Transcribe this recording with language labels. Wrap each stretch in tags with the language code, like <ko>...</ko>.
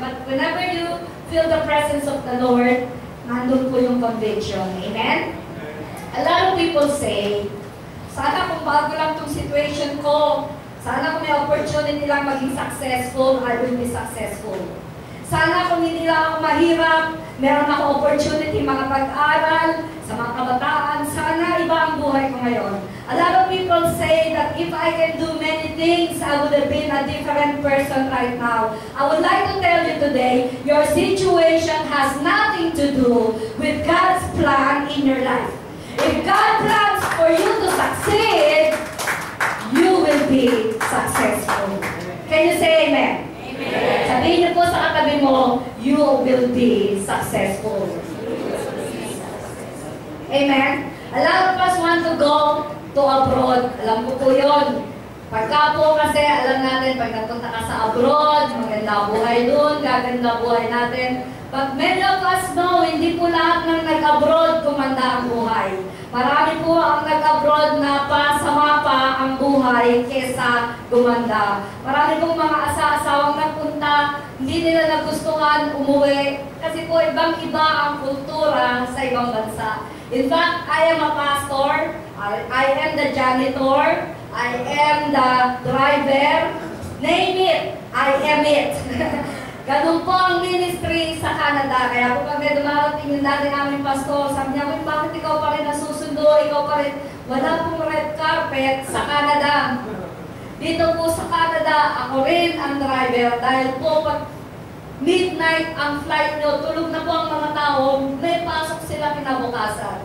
<en>But whenever you feel the presence of the Lord,</en> <tl>nandun po yung conviction.</tl> <en>Amen? A lot of people say,</en> <tl>sana kung bago lang itong situation ko, sana kung may opportunity lang maging successful,</tl> <en>I will be successful.</en> <tl>Sana kung hindi lang ako mahirap, meron ako opportunity makapag-aral sa mga kabataan, sana iba ang buhay ko ngayon.</tl> <en>A lot of people say that if I can do many things, I would have been a different person right now. I would like to tell you today, your situation has nothing to do with God's plan in your life. If God plans for you to succeed, you will be successful. Can you say amen? Amen.</en> <tl>Sabihin niyo po sa katabi mo,</tl> <en>you will be successful. Amen? A lot of us want to go to abroad.</en> <tl>Alam ko po yun. Pagka po kasi, alam natin, pag nagpunta ka sa abroad, maganda buhay doon, gaganda buhay natin.</tl> <en>But many of us know,</en> <tl>hindi po lahat ng nag-abroad kumanda ang buhay. Marami po ang nag-abroad na pasama pa ang buhay kesa gumanda. Marami pong mga asa-asawang nagpunta, hindi nila nagustuhan umuwi. Kasi po ibang-iba ang kultura sa ibang bansa.</tl> <en>In fact, I am a pastor, I am the janitor, I am the driver, name it, I am it.</en> <tl>Ganun po ang ministry sa Canada. Kaya po kami dumarating yung dati namin pastor, sabi niya, bakit ikaw pa rin nasusundo, ikaw pa rin, wala pong red carpet sa Canada. Dito po sa Canada, ako rin ang driver dahil po pag midnight ang flight nyo, tulog na po ang mga tao, may pasok sila kinabukasan.</tl>